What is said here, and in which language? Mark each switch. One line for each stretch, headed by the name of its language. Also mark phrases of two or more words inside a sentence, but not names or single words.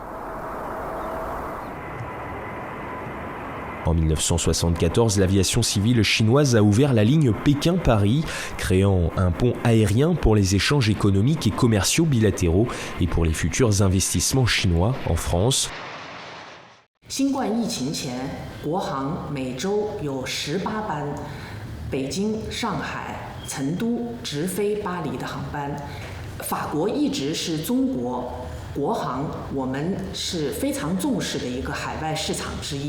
French: En 1974, l'aviation civile chinoise a ouvert la ligne Pékin-Paris, créant un pont aérien pour les échanges économiques et commerciaux bilatéraux et pour les futurs investissements chinois en France.
Chinese: 新冠疫情前，国航每周有18班北京、上海、成都直飞巴黎的航班。法国一直是中国国航我们是非常重视的一个海外市场之一。